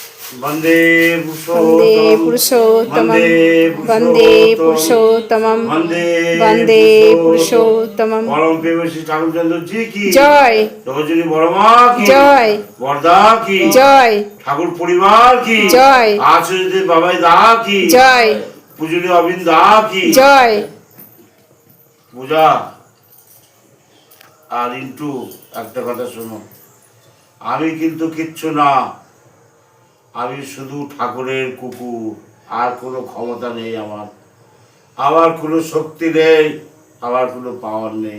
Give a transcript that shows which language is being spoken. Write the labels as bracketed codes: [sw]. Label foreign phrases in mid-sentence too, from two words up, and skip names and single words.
[sa] वंदे पुरुषोत्तमं वन्दे पुरुषोत्तमं वन्दे पुरुषोत्तमम। [hi] परम प्रेम श्री ठाकुर चंद्र जी की जय। रजनी बर्मा की जय। बरदा की जय। ठाकुर परिवार की जय। आचार्य बाबाई दा की जय। पूजनीय अरविंद दा की जय। [bn] पूजा আর ইন্টু একটা কথা শোনো, আমি কিন্তু কিচ্ছু না, আমি শুধু ঠাকুরের কুকুর, আর কোনো ক্ষমতা নেই আমার, আমার কোনো শক্তি নেই, আমার কোনো পাওয়ার নেই।